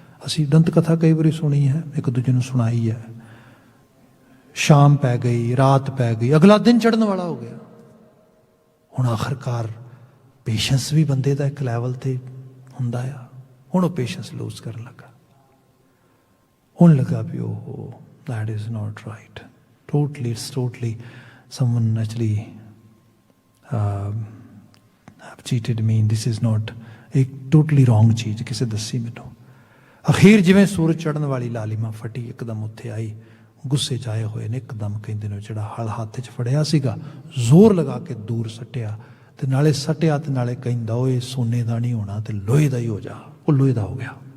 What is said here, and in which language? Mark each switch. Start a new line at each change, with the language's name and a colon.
Punjabi: ਅਸੀਂ ਦੰਤ ਕਥਾ ਕਈ ਵਾਰੀ ਸੁਣੀ ਹੈ, ਇੱਕ ਦੂਜੇ ਨੂੰ ਸੁਣਾਈ ਹੈ। ਸ਼ਾਮ ਪੈ ਗਈ, ਰਾਤ ਪੈ ਗਈ, ਅਗਲਾ ਦਿਨ ਚੜ੍ਹਨ ਵਾਲਾ ਹੋ ਗਿਆ। ਹੁਣ ਆਖਰਕਾਰ ਪੇਸ਼ੈਂਸ ਵੀ ਬੰਦੇ ਦਾ ਇੱਕ ਲੈਵਲ ਤੇ ਹੁੰਦਾ ਆ, ਹੁਣ ਉਹ ਪੇਸ਼ੈਂਸ ਲੂਜ਼ ਕਰਨ ਲੱਗਾ। ਹੁਣ ਲੱਗਾ ਵੀ ਉਹ
English: that is not right, totally, it's totally someone actually have cheated me, this is not, ਇੱਕ totally wrong
Punjabi: ਚੀਜ਼ ਕਿਸੇ ਦੱਸੀ ਮੈਨੂੰ। ਅਖੀਰ ਜਿਵੇਂ ਸੂਰਜ ਚੜ੍ਹਨ ਵਾਲੀ ਲਾਲਿਮਾ ਫਟੀ, ਇੱਕਦਮ ਉੱਥੇ ਆਈ, ਗੁੱਸੇ 'ਚ ਆਏ ਹੋਏ ਨੇ, ਇੱਕਦਮ ਕਹਿੰਦੇ ਨੇ ਜਿਹੜਾ ਹਲ ਹੱਥ 'ਚ ਫੜਿਆ ਸੀਗਾ ਜ਼ੋਰ ਲਗਾ ਕੇ ਦੂਰ ਸੱਟਿਆ, ਤੇ ਨਾਲੇ ਸੱਟਿਆ ਤੇ ਨਾਲੇ ਕਹਿੰਦਾ ਓਏ ਸੋਨੇ ਦਾ ਨਹੀਂ ਹੋਣਾ ਤੇ ਲੋਹੇ ਦਾ ਹੀ ਹੋ ਜਾ। ਉਹ ਲੋਹੇ ਦਾ ਹੋ ਗਿਆ।